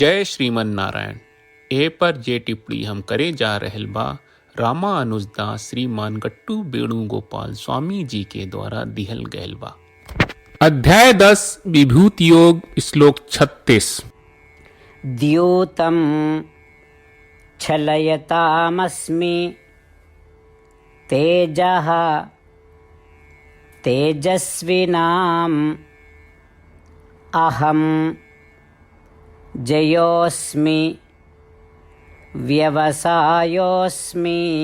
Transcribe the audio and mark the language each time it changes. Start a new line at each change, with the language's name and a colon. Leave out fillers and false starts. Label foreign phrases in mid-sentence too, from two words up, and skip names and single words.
Bhojpuri: जय श्रीमन नारायण। ए पर जे टिप्पणी हम करे जा रहल बा रामानुजदास श्रीमान गट्टू वेणुगोपाल स्वामी जी के द्वारा दिहल गयल बा। अध्याय 10 विभूति योग श्लोक 36।
Sanskrit: द्यूतं छलयतामस्मि तेजः तेजस्विनाम् अहं जयोऽस्मि व्यवसायोऽस्मि